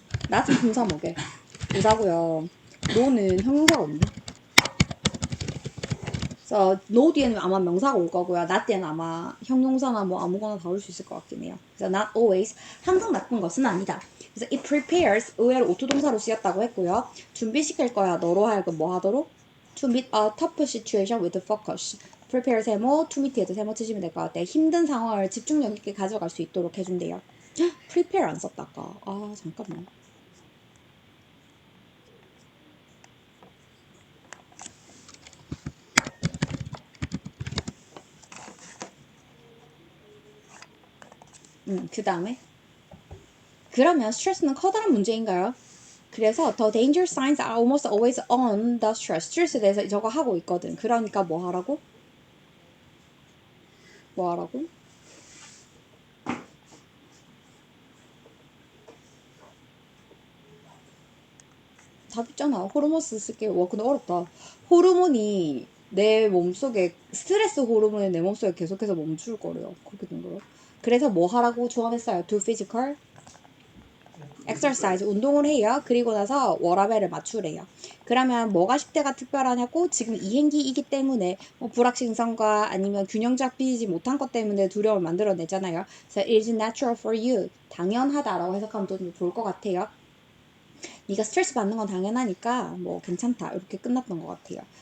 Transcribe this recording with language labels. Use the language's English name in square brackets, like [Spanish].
[Korean] not은 품사목에 노다고요. no는 형용사거든요. 그래서 no 뒤에는 아마 명사가 올 거고요. not 뒤에는 아마 형용사나 뭐 아무거나 다 올 수 있을 것 같긴 해요. 그래서 not always 항상 나쁜 것은 아니다. 그래서 it prepares 의외로 오투동사로 쓰였다고 했고요. 준비시킬 거야. 너로 하여금 뭐 하도록? [English] To meet a tough situation with focus. [Korean] prepare 세모, to meet에도 세모 치시면 될 것 같아요. 힘든 상황을 집중력 있게 가져갈 수 있도록 해준대요. prepare 안 썼다 아까. 잠깐만. 그 다음에 그러면 스트레스는 커다란 문제인가요? [English] 그래서 the danger signs are almost always on the stress. [Korean] 스트레스에 대해서 저거 하고 있거든. 그러니까 뭐 하라고? 뭐 하라고? 답 있잖아. 호르몬스 쓸게요. 와 근데 어렵다. 호르몬이 내 몸속에 스트레스 호르몬이 내 몸속에 계속해서 멈출 거래요. 그렇게 된 거예요. 그래서 뭐 하라고 조언했어요? [English] Do physical exercise 운동을 해요. [Korean] 그리고 나서 워라밸을 맞추래요. 그러면 뭐가 10대가 특별하냐고 지금 이행기이기 때문에 뭐 불확실성과 아니면 균형 잡히지 못한 것 때문에 두려움을 만들어내잖아요. 그래서 it is natural for you 당연하다라고 해석하면 좀 좋을 것 같아요. 네가 스트레스 받는 건 당연하니까 뭐 괜찮다 이렇게 끝났던 것 같아요.